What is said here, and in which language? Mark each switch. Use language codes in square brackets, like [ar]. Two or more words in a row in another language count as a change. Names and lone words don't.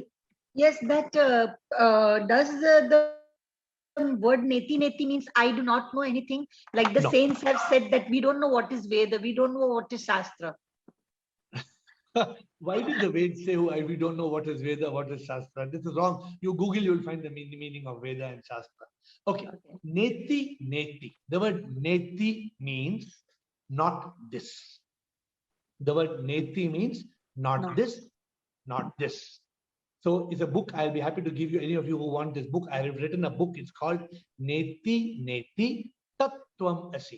[en] Yes, that does the word [sa] neti neti [en] means I do not know anything? Like the No. saints have said that we don't know what is Veda, we don't know what is Shastra. Why did the Veda say we don't know what is Veda, what is Shastra? This is wrong. You Google, you will find the meaning of Veda and Shastra. [sa] Okay. Neti neti. [en] The word neti means not this. The word neti means not this, not this. So it's a book. I'll be happy to give you, any of you who want this book. I have written a book. It's called Neti Neti Tattvam Asi.